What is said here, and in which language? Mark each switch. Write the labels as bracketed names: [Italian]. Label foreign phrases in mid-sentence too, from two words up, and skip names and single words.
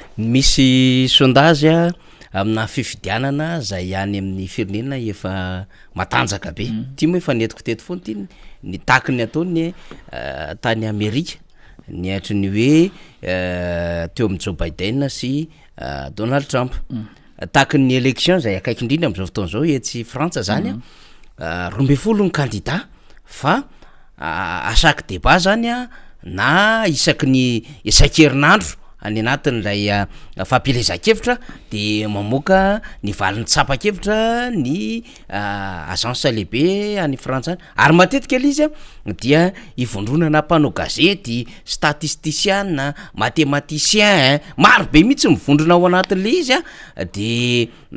[Malagasy] misy sondage amina fifidianana zay any amin'ny firenena efa matanjaka be tia moa efa netiko teto foana ty ny takiny ataony tany Amerika ny atry ny hoe teo amin'ny Joe Biden sy Donald Trump takiny ny élection zay akaiky indrindra am'izao fotoana zao etsy Frantsa zany 12 ny candidat fa [French] à chaque débat [Malagasy] zany na isaky ny isan-kerinandro any anatin'ilay fampilezan-kevitra de mamoaka ny valiny tsapa-kevitra ny agence lehibe any Frantsa any ary matetika ely izy dia ivondronana mpanao gazety [French] statisticien mathématicien [Malagasy] maro be mihitsy mivondrona ao anatin'le izy de